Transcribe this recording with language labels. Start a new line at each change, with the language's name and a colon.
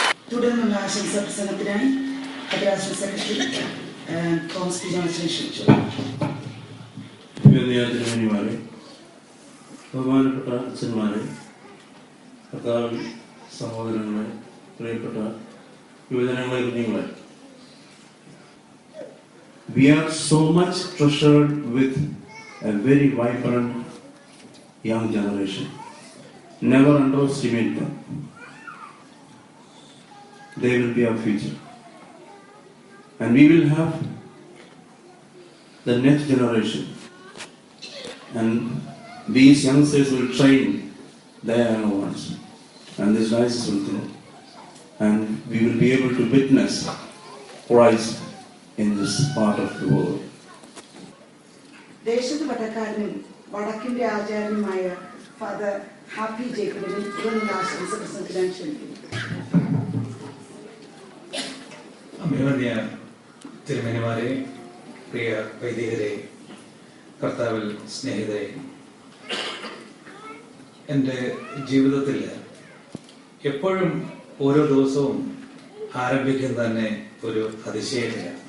Malayalam: തുടർന്നുള്ള ആശംസ പ്രസംഗത്തിനായി ഭദ്രാസന സെക്രട്ടറി തോമസ് പി ജോൺസൺ ക്ഷണിച്ചു. തിരുമേനിമാരെ, ബഹുമാനപ്പെട്ട അച്ഛന്മാരെ, കർത്താവിൻ സഹോദരങ്ങളെ, പ്രിയപ്പെട്ട യുവജനങ്ങളെ, കുഞ്ഞുങ്ങളെ,
English: we are so much treasured with a very vibrant young generation. Never underestimate them. They will be our future. And we will have the next generation. And these youngsters will train their young ones. And these rises will grow. And we will be able to witness Christ in this part of the world.
Malayalam: ദേശത്ത് പട്ടക്കാരനും വടക്കിന്റെ ആചാര്യനുമായ father happy ജേക്കബിനെ തുടർന്നുള്ള ആശംസ പ്രസംഗത്തിനായി ക്ഷണിക്കുന്നു. അഭിമന്യ തിരുമേനിമാരെ, പ്രിയ വൈദികരെ, കർത്താവിൽ സ്നേഹിതരെ, എൻ്റെ ജീവിതത്തിൽ എപ്പോഴും ഓരോ ദിവസവും ആരംഭിക്കുന്ന തന്നെ ഒരു അതിശയമില്ല.